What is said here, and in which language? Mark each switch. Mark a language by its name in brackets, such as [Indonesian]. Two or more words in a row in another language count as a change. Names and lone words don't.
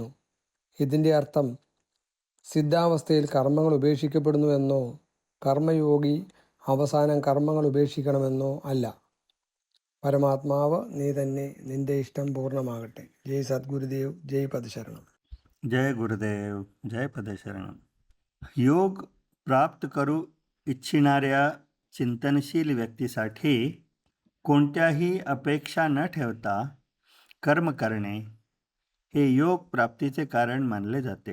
[Malayalam] ഇതിൻ്റെ അർത്ഥം സിദ്ധാവസ്ഥയിൽ കർമ്മങ്ങൾ ഉപേക്ഷിക്കപ്പെടുന്നു എന്നോ കർമ്മയോഗി അവസാനം കർമ്മങ്ങൾ ഉപേക്ഷിക്കണമെന്നോ അല്ല. പരമാത്മാവ് നീ തന്നെ, നിന്റെ ഇഷ്ടം പൂർണ്ണമാകട്ടെ. ജയ് സദ്ഗുരുദേവ്, ജയ് പദശരണം. [Marathi] जय गुरुदेव, जय पदशरण. योग प्राप्त करू इच्छिणाऱ्या चिंतनशील व्यक्तीसाठी कोणत्याही अपेक्षा न ठेवता कर्म करणे हे योग प्राप्तीचे कारण मानले जाते.